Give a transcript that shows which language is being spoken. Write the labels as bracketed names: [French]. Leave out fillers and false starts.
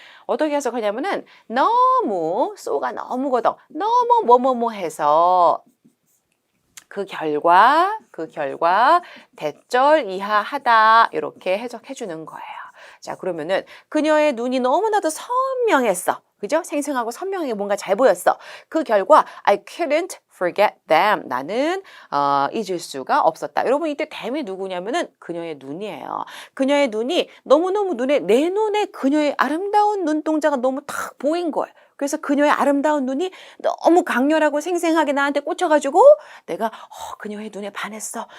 [Korean] 어떻게 해석하냐면은 너무, so가 너무거든. 너무 뭐뭐뭐 해서 그 결과 대절 이하하다 이렇게 해석해 주는 거예요. 자, 그러면은 그녀의 눈이 너무나도 선명했어. 그죠? 생생하고 선명하게 뭔가 잘 보였어. 그 결과 [English] I couldn't forget them. [Korean] 나는 잊을 수가 없었다. 여러분 이때 them이 누구냐면은 그녀의 눈이에요. 그녀의 눈이 너무너무 내 눈에 그녀의 아름다운 눈동자가 너무 탁 보인 거예요. 그래서 그녀의 아름다운 눈이 너무 강렬하고 생생하게 나한테 꽂혀가지고 내가 그녀의 눈에 반했어.